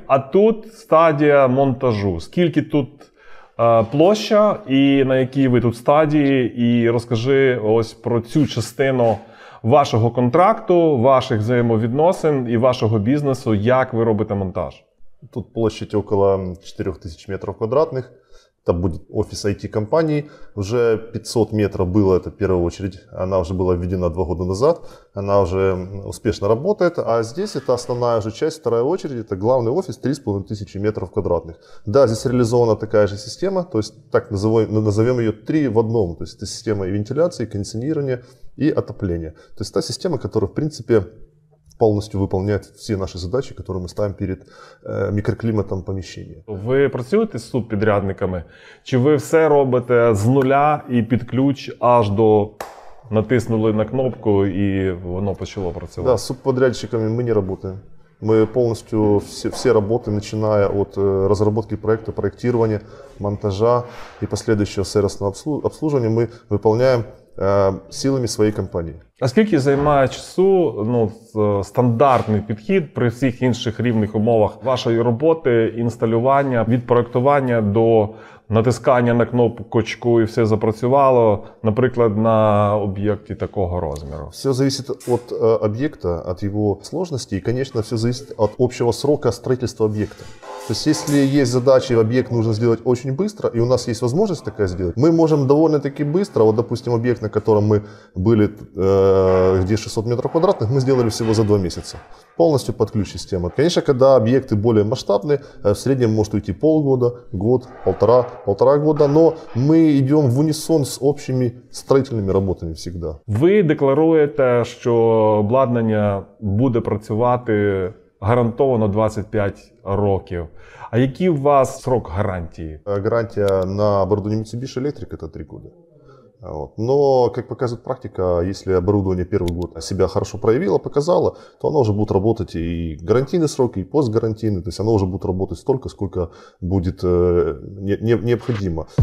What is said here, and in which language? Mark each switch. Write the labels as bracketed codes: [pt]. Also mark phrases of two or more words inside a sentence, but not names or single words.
[uk] А тут стадія монтажу. Скільки тут площа і на якій ви тут стадії? І розкажи ось про цю частину вашого контракту, ваших взаємовідносин і вашого бізнесу, як ви робите монтаж. [ru] Тут площадь около 4000 метров квадратных. Это будет офис IT-компании. Уже 500 метров было, это в первую очередь. Она уже была введена 2 года назад. Она уже успешно работает. А здесь это основная уже часть, вторая очередь. Это главный офис, 3500 метров квадратных. Да, здесь реализована такая же система. То есть так назовем ее 3 в одном. То есть это система и вентиляции, и кондиционирования, и отопления. То есть та система, которая в принципе полностью выполняет все наши задачи, которые мы ставим перед микроклиматом помещения. [uk] Ви працюєте з субпідрядниками? Чи ви все робите з нуля і під ключ аж до натиснули на кнопку і воно почало працювати? [ru] Да, с субподрядчиками мы не работаем. Мы полностью все работы, начиная от разработки проекта, проектирования, монтажа и последующего сервисного обслуживания, мы выполняем силами своей компании. [uk] А скільки займає часу стандартний підхід при всіх інших рівних умовах вашої роботи, інсталювання, від проектування до натискання на кнопочку і все запрацювало, наприклад, на об'єкті такого розміру? [ru] Все зависит от объекта, от его сложности и, конечно, все зависит от общего срока строительства объекта. То есть, если есть задачи, объект нужно сделать очень быстро, и у нас есть возможность такая сделать, мы можем довольно-таки быстро, вот, допустим, объект, на котором мы были, где 600 метров квадратных, мы сделали всего за 2 месяца. Полностью под ключ система. Конечно, когда объекты более масштабные, в среднем может уйти полгода, год, полтора года, но мы идем в унисон с общими строительными работами всегда. [uk] Ви декларуєте, що обладнання буде працювати гарантовано 25 років. А який у вас срок гарантії? [ru] Гарантия на оборудование Mitsubishi Electric это 3 года. Вот. Но, как показывает практика, если оборудование первый год себя хорошо проявило, показало, то оно уже будет работать и гарантийный срок, и постгарантийный. То есть оно уже будет работать столько, сколько будет необходимо.